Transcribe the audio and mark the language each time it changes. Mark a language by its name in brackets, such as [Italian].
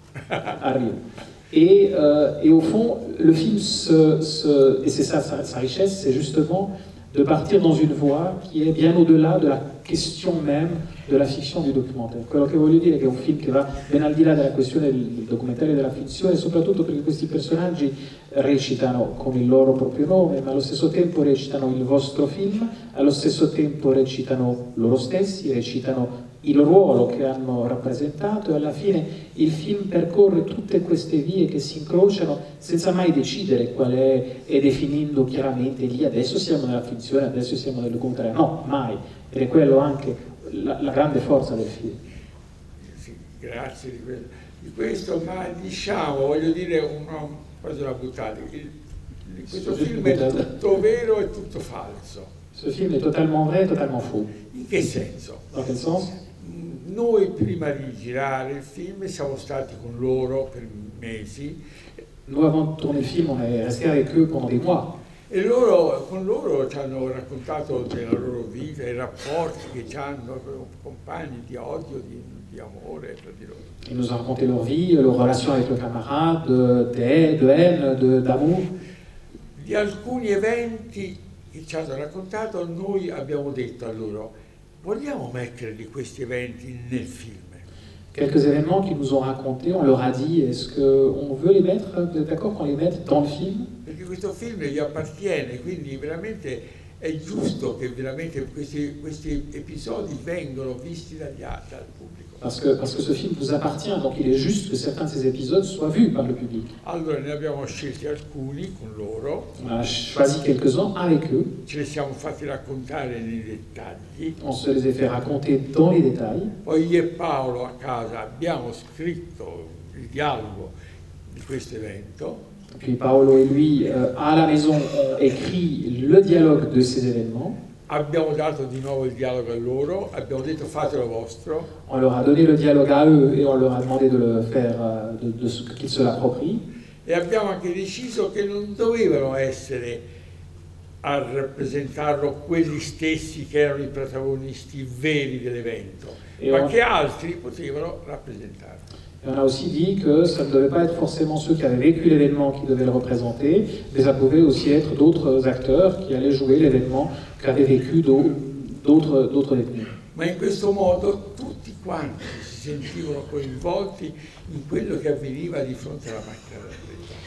[French] Arrive. Et au fond, le film et c'est ça sa richesse, c'est justement de partir dans une voie qui est bien au-delà de la question même de la fiction du documentaire. [Italian] Quello che voglio dire è che è un film che va ben al di là della questione del documentario e della finzione, soprattutto perché questi personaggi recitano con il loro proprio nome, ma allo stesso tempo recitano il vostro film, allo stesso tempo recitano loro stessi, recitano il ruolo che hanno rappresentato e alla fine il film percorre tutte queste vie che si incrociano senza mai decidere qual è e definendo chiaramente lì adesso siamo nella finzione, adesso siamo nel documentario. No, mai. Ed è quello anche la grande forza del film. Sì, grazie di questo, ma diciamo, voglio dire quasi una buttata. Questo film è tutto vero e tutto falso. [French] Ce film est totalement vrai, totalement faux. [Italian] In che senso? [French] Dans quel sens? [Italian] Noi prima di girare il film siamo stati con loro per mesi. [French] Nous, avant de tourner le film, on est resté avec eux pendant des mois. [Italian] E con loro ci hanno raccontato della loro vita, i rapporti che hanno con compagni di odio, di amore tra di loro. [French] Ils nous ont raconté leur vie, leur relation avec leurs camarades, de haine, d'amour. [Italian] Di alcuni eventi che ci hanno raccontato, noi abbiamo detto a loro: vogliamo metterli questi eventi nel film? [French] Quelques événements qu'ils nous ont racontés, on leur a dit, est-ce qu'on veut les mettre, vous êtes d'accord qu'on les mette dans le film? [Italian] Perché questo film gli appartiene, quindi veramente è giusto che veramente questi episodi vengano visti dal pubblico. [French] Parce que ce film vous appartient, donc il est juste que certains de ces épisodes soient vus par le public. [Italian] Allora ne abbiamo scelti alcuni con loro. [French] On a choisi quelques-uns avec eux. [Italian] Ce li siamo fatti raccontare nei dettagli. [French] On se les a fait raconter dans les détails. [Italian] Poi io e Paolo a casa abbiamo scritto il dialogo di questo evento. [French] Puis Paolo et lui, à la maison, ont écrit le dialogue de ces événements. [Italian] Abbiamo dato di nuovo il dialogo a loro, abbiamo detto fatelo vostro. [French] On leur a donné le dialogue à eux et on leur a demandé de le faire, qu'ils se l'approprient. [Italian] E abbiamo anche deciso che non dovevano essere a rappresentarlo quelli stessi che erano i protagonisti veri dell'evento, ma che altri potevano rappresentarlo. [French] Et on a aussi dit que ça ne devait pas être forcément ceux qui avaient vécu l'événement qui devaient le représenter, mais ça pouvait aussi être d'autres acteurs qui allaient jouer l'événement qu'avaient vécu d'autres détenus. [Italian] Ma in questo modo tutti quanti si sentivano coinvolti in quello che avveniva di fronte alla macchina da verità.